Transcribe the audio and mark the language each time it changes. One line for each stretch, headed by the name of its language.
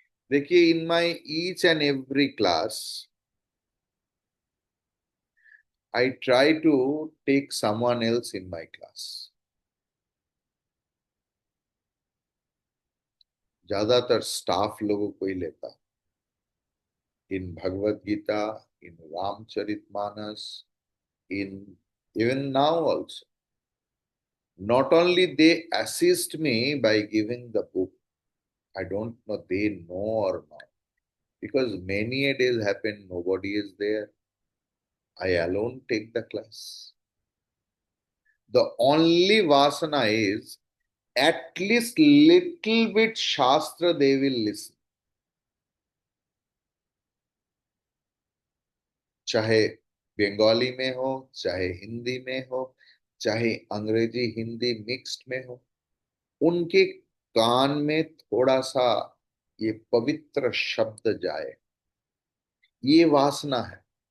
English: देखिए, in my each and every class I try to take someone else in my class.
Hindi: ज्यादातर staff लोगों को ही लेता, इन भगवत गीता, इन Ramcharitmanas,
English: in even now also. Not only they assist me by giving the book, I don't know they know or not, because many a days happen nobody is there. I alone take the class. The only vasana is at least little bit shastra they will listen.
Hindi: चाहे बंगाली में हो, चाहे हिंदी में हो, चाहे अंग्रेजी Hindi mixed में हो, उनके कान में थोड़ा सा ये पवित्र शब्द जाए, ये वासना है।